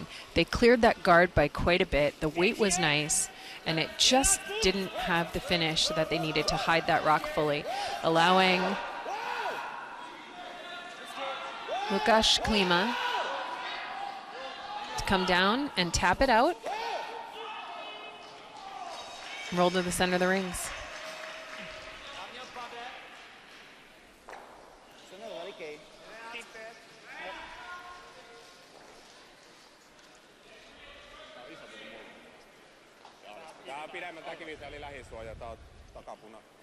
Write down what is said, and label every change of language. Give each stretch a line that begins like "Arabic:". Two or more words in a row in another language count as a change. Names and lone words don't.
English: They cleared that guard by quite a bit. The weight was nice, and it just didn't have the finish that they needed to hide that rock fully, allowing Lukasz Klima to come down and tap it out. Roll to the center of the rings.
Finnish: Tää on pidemmän takiviita eli lähisuoja, tää on takapuna.